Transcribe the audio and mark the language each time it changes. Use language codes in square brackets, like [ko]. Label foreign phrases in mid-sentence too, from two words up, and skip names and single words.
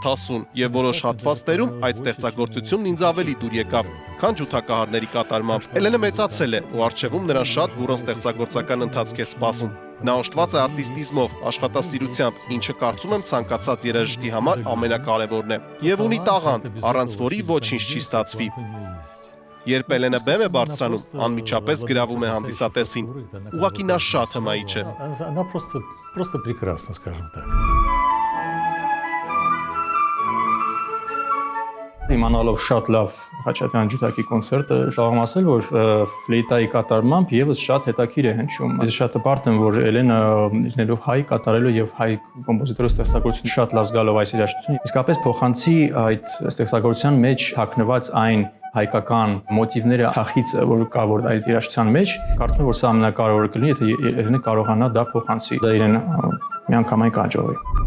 [hy] հասուն, եւ որոշ հատվածներում այդ ստեղծագործությունն ինձ ավելի դուր եկավ, քան ջութակահարների կատարմամբ։ Էլենը մեծացել է ու առջևում նրան շատ բուրըն ստեղծագործական ընթացք է սպասում։ Նա օժտված է արտիստիզմով, աշխատասիրությամբ, ինչը կարծում եմ ցանկացած երաժշտի համար ամենակարևորն է։ Եվ ունի տաղանդ, առանց որի ոչինչ չի ստացվի։ Երբ Էլենը բեմ է բարձրանում, անմիջապես գրավում է հանդիսատեսին։ Ուղղակի նա շատ հմայիչ է։ [ru] Она просто прекрасна, скажем так. [hy] Իմանալով շատ լավ Խաչատրյանի ջութակի կոնցերտը, կարող եմ ասել, որ ֆլեյտայի կատարմամբ եւս շատ հետաքրքիր է հնչում։ Ես շատ հպարտ եմ, որ Էլենը լինելով հայ կատարելու եւ հայ կոմպոզիտորի ստեղծագործություն շատ լավ զգալով այս երաժշտությունը, իսկապես փոխանցի այդ ստեղծագործության մեջ թաքնված այն հայկական մոտիվները հախիցը, որ կա որ այդ երաժշտության մեջ, կարծում եմ, որ սա ամենակարևորը կլինի, եթե Էլենը կարողանա դա փոխանցի, դա իրեն միանգամայն կհաջողվի։